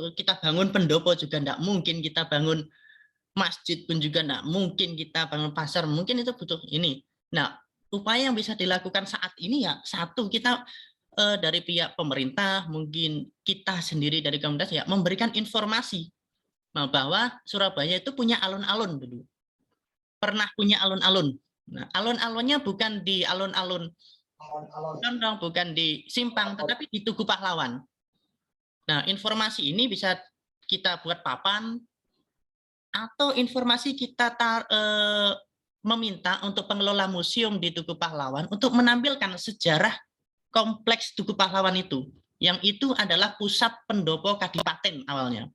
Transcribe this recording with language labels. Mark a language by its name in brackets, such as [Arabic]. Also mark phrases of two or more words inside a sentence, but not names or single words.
[Indonesian] Kita bangun pendopo juga tidak mungkin, kita bangun masjid pun juga tidak mungkin, kita bangun pasar, mungkin itu butuh ini. Nah, upaya yang bisa dilakukan saat ini ya, satu, kita dari pihak pemerintah, mungkin kita sendiri dari komunitas ya, memberikan informasi bahwa Surabaya itu punya alun-alun dulu. Pernah punya alun-alun. Nah, alun-alunnya bukan di alun-alun Condong, bukan di Simpang, tetapi di Tugu Pahlawan. Nah, informasi ini bisa kita buat papan, atau informasi kita meminta untuk pengelola museum di Tugu Pahlawan untuk menampilkan sejarah kompleks Tugu Pahlawan itu, yang itu adalah pusat pendopo Kadipaten awalnya.